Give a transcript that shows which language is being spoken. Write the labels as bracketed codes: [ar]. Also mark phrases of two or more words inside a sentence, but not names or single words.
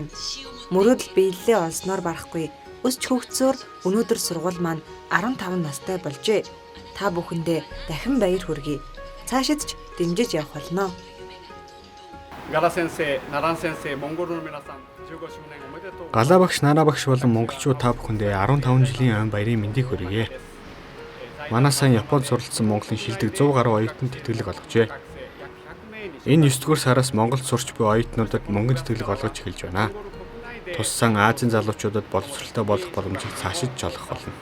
[mn] Мөрөөдөл биелэлээ олсноор барахгүй өсч хөгжсөөр өнөөдөр сургууль маань 15 настай болжээ. Та бүхэндээ дахин баяр хүргэе. Цаашид ч дэмжиж явах болно. [ja] ガラ 先生, ナラン 先生, モンゴル 皆さん 15 年おめでとう。 [mn] Галаа багш, Нараа багш болон монголчууд та бүхэндээ 15 жилийн өн баярын мэндийг хүргэе. Манай сайн Японд суралцсан Монголын шилдэг 100 гаруй оюутанд тэтгэлэг олгожээ. Энэ 9 дугаар сараас Монголд сурч буй оюутнуудад мөнгөнд тэтгэлэг олгож эхэлж байна. Туссан Азийн залуучуудад боловсролтой болох боломжийг цаашид ч олгох болно.